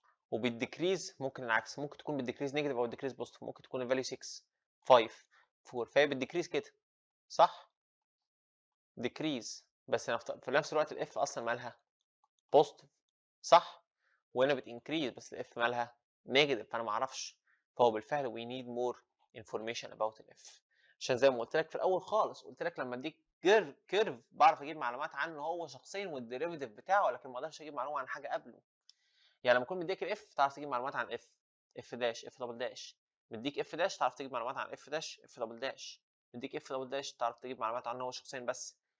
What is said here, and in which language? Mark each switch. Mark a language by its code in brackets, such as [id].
[ar] وبالديكريز ممكن العكس، ممكن تكون بالديكريز نيجاتيف او الديكريز بوزيتيف. ممكن تكون الفاليو 6 5 4، فهي بالديكريز كده، صح؟ ديكريز بس في نفس الوقت الاف اصلا مالها بوزيتيف، صح؟ وهنا بتنكريز بس الاف مالها نيجاتيف، فانا ما اعرفش. فهو بالفعل [en] we need more information about الاف. [ar] عشان زي ما قلت لك في الاول خالص، قلت لك لما اديك كيرف بعرف اجيب معلومات عنه هو شخصيا والديريفيتيف بتاعه، لكن ما اقدرش اجيب معلومه عن حاجه قبله. يعني لما اكون مديك الاف تعرف تجيب معلومات عن اف داش اف دبل داش. مديك اف داش تعرف تجيب معلومات عن اف داش اف دبل داش. مديك اف دبل داش تعرف تجيب معلومات عنه هو شخصيا بس.